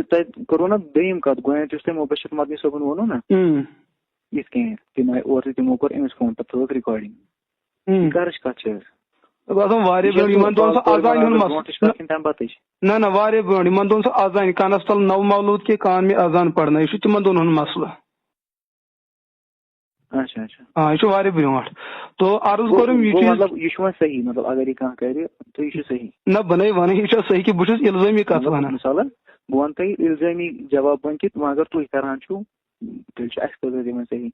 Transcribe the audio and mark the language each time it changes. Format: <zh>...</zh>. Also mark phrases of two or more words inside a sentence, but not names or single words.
<ks>تۄہہِ کوٚروٕ نا دوٚیِم کتھ گۄڈٕنیتھ یُس تۄہہِ مُبشر مدنی صٲبن ووٚنوٕ نا یِتھ کٔنۍ تِم آیہِ اورٕ تِمو کوٚر أمِس فون پتہٕ تھٲوٕکھ رِکاڈِنگ کرٕچ کتھ چھِ باسان واریاہ برونٛٹھ یِمن دۄہن سُہ اذانہِ ہُنٛد مسلہٕ نہ واریاہ برونٛٹھ یِمن دۄہن سُہ اذانہِ کانس تل</ks> <ur>نو مولوٗد کے کان میں اذان پرنا</ur> <ks>یہِ چھُ تِمن دۄہن ہُنٛد مسلہٕ.</ks> <ur>اچھا اچھا</ur> <ks>ہاں یہ واریاہ برونٛٹھ تو عرض کوٚرُم یہِ مطلب یہ چھُ صحیح مطلب اگر یہ کانٛہہ کرِ تہٕ یہِ چھُ صحیح. نہ بنے ونان یہ چھا صحیح کہ بہٕ چھُس الزٲمی کتھ ونان. مثالن بہٕ ونہٕ تۄہہِ الزٲمی جواب ون کہِ اگر تُہۍ کران چھُو تیٚلہِ چھُ اَسہِ خٲطرٕ دِوان صحیح.</ks>